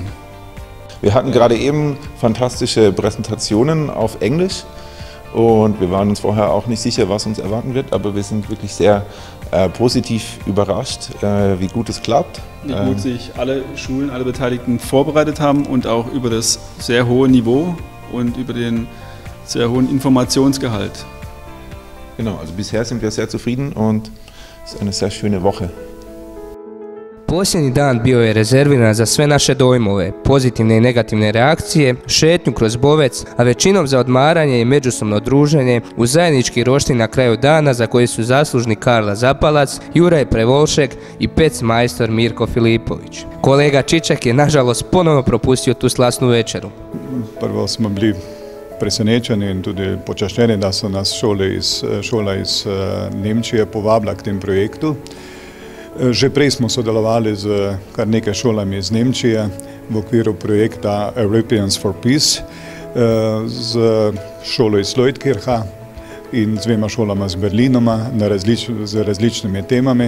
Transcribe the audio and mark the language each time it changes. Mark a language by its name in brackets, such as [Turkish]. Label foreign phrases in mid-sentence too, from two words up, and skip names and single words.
[German] Wir hatten gerade eben fantastische Präsentationen auf Englisch und wir waren uns vorher auch nicht sicher, was uns erwarten wird, aber wir sind wirklich sehr positiv überrascht, wie gut es klappt. Wie gut sich alle Schulen, alle Beteiligten vorbereitet haben und auch über das sehr hohe Niveau und über den sehr hohen Informationsgehalt. Genau, also bisher sind wir sehr zufrieden und es ist eine sehr schöne Woche. [Croatian] Posljednji dan bio je rezerviran za sve naše dojmove, pozitivne i negativne reakcije, šetnju kroz Bovec, a većinom za odmaranje i međusobno druženje u zajednički roštilj na kraju dana za koji su zaslužni Karla Zapalac, Juraj Prevolšek i pecmajstor Mirko Filipović. Kolega Čiček je nažalost ponovno propustio tu slasnu večeru. [Slovenian] Prvo smo bili presenečeni in tudi počaščeni, da so nas šola iz Nemčije povabila k tem projektu. Že prej smo sodelovali z kar nekaj šolami iz Nemčije v okviru projekta Europeans for Peace, z šolo iz Leutkircha in z dvema šolama z Berlinoma z različnimi temami.